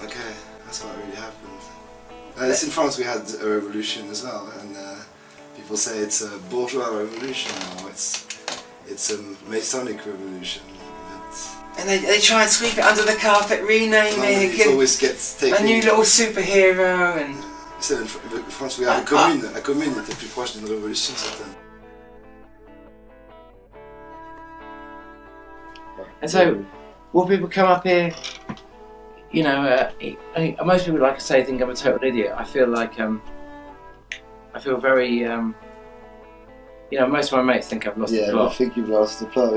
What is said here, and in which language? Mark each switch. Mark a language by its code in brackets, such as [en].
[en] Okay, that's what really happened. In France we had a revolution as well, and people say it's a bourgeois revolution, or it's a Masonic revolution. And they try and sweep it under the carpet, rename it, it always gets taken. A new little superhero, and. En France, we have a commune. [fr] La commune était plus proche d'une révolution certaine. [en] And so, will people come up here? You know, most people, like I say, think I'm a total idiot. I feel like I feel very. You know, most of my mates think I've lost the plot. I think you've lost the plot.